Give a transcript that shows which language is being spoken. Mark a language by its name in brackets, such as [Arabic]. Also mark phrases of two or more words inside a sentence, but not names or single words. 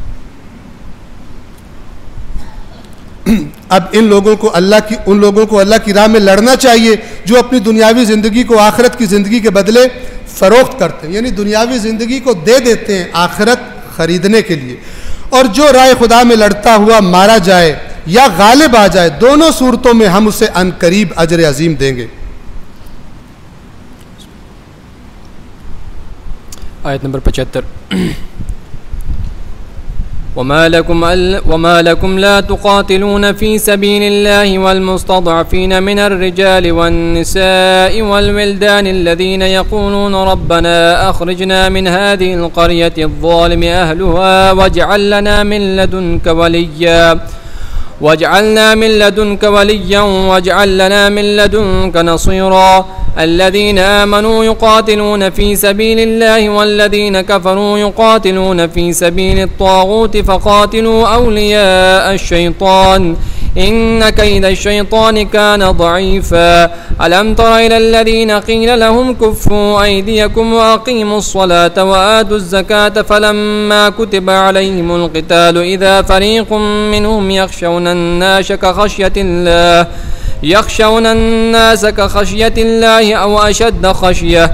[Hindi] अब उन लोगों को अल्लाह की राह में लड़ना चाहिए जो अपनी दुनियावी ज़िंदगी को आखिरत की ज़िंदगी के बदले फ़रोख्त करते हैं, यानी दुनियावी ज़िंदगी को दे देते हैं आखिरत ख़रीदने के लिए। और जो राह खुदा में लड़ता हुआ मारा जाए या गालिब आ जाए, दोनों सूरतों में हम उसे अनकरीब अजर अजीम देंगे। आयत नंबर 75। [Arabic] وما لكم لا تقاتلون في سبيل الله والمستضعفين من الرجال والنساء والولدان الذين يقولون ربنا أخرجنا من هذه القرية الظالم أهلها واجعل لنا من لدنك وليا واجعل لنا من لدنك نصيرا. الذين آمنوا يقاتلون في سبيل الله والذين كفروا يقاتلون في سبيل الطاغوت فقاتلوا أولياء الشيطان إن كيد الشيطان كان ضعيفا ألم تر إلى الذين قيل لهم كفوا أيديكم وأقيموا الصلاة وآتوا الزكاة فلما كتب عليهم القتال إذا فريق منهم يخشون الناس كخشية الله أو أشد خشية